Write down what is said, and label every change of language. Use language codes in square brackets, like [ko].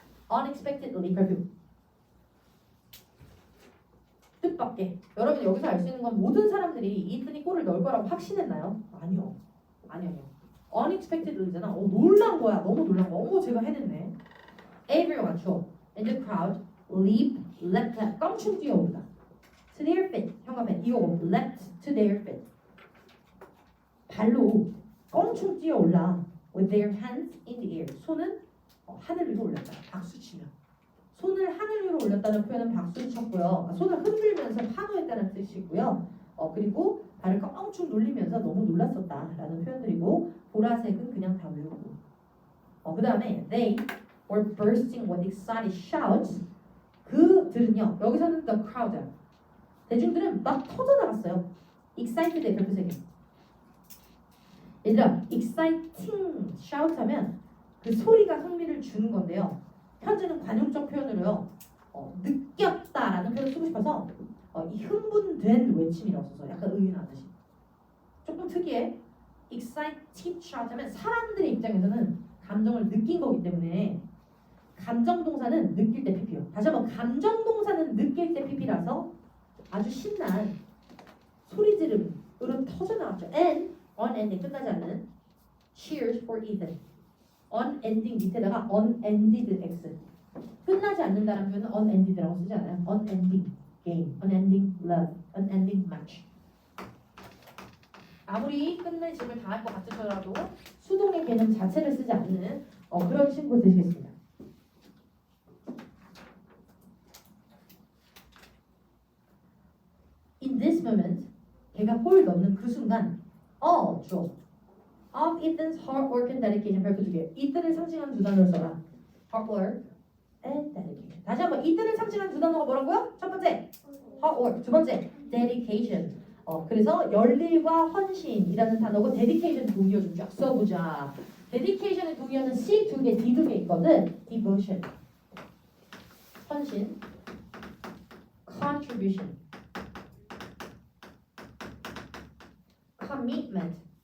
[en] unexpectedly 별표. [ko] 뜻밖의. 여러분 여기서 알 수 있는 건 모든 사람들이 이튼이 골을 넣을 거라고 확신했나요? 아니요. 아니요. unexpectedly잖아. 놀란 거야. 너무 놀란 거야. 어머 제가 해냈네. Everyone 주어. [en] And the crowd leap, leapt, [ko] 껑충 뛰어오르다. [en] To their feet. [ko] 형광펜 이거 [en] leapt to their feet. [ko] 발로 껑충 뛰어올라. [en] With their hands in the air. [ko] 손은 하늘 위로 올렸다. 박수 치며. 손을 하늘 위로 올렸다는 표현은 박수를 쳤고요. 손을 흔들면서 환호했다는 뜻이고요. 그리고 발을 껑충 놀리면서 너무 놀랐었다라는 표현들이고 보라색은 그냥 다 외우고. 그 다음에 [en] they were bursting with excited shouts. [ko] 그들은요. 여기서는 [en] the crowd. [ko] 대중들은 막 터져나갔어요. excited의 별표 세 개. 얘들아, exciting shout 하면 그 소리가 흥미를 주는 건데요. 현재는 관용적 표현으로요. 느꼈다라는 표현을 쓰고 싶어서 이 흥분된 외침이라고 써서 약간 의인하듯이. 조금 특이해. excited shout 하면 사람들의 입장에서는 감정을 느낀 거기 때문에 감정 동사는 느낄 때 pp요. 다시 한번 감정 동사는 느낄 때 pp라서 아주 신난 소리 지름으로 터져나왔죠. [en] and unending [ko] 끝나지 않는 [en] cheers for Ethan. [ko] unending 밑에다가 unended x 끝나지 않는다는 표현은 unended라고 쓰지 않아요. [en] unending game, unending love, unending match. [ko] 아무리 끝내 짐을 당할 것 같으더라도 수동의 개념 자체를 쓰지 않는 그런 신고 되시겠습니다. [en] In this moment, [ko] 걔가 골 넣는 그 순간, 주어. [en] Of Ethan's hard work and dedication 별표 두 개. [ko] Ethan을 상징하는 두 단어를 써라. [en] Hard work and dedication. [ko] 다시 한번 Ethan을 상징하는 두 단어가 뭐라고요? 첫 번째, hard work. 두 번째, dedication. 그래서 열일과 헌신이라는 단어고 dedication 동의어 좀 쫙 써보자. dedication의 동의어는 C 두 개, D 두 개 있거든. [en] devotion, 헌신, contribution, commitment.